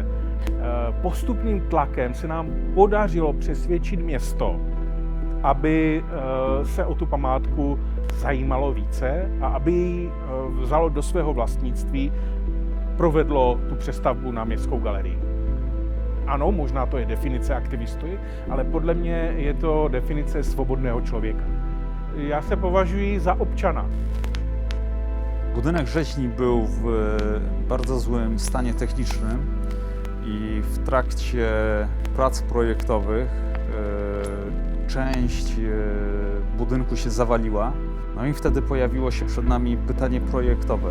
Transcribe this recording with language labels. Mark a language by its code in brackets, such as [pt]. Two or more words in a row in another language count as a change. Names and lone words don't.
[cs] Postupným tlakem se nám podařilo přesvědčit město, aby se o tu památku zajímalo více a aby ji vzalo do svého vlastnictví, provedlo tu přestavbu na městskou galerii. Ano, možná to je definice aktivisty, ale podle mě je to definice svobodného člověka. Já se považuji za občana. [pl] Budynek rzeźni był w bardzo złym stanie technicznym i w trakcie prac projektowych część budynku się zawaliła. No i wtedy pojawiło się przed nami pytanie projektowe.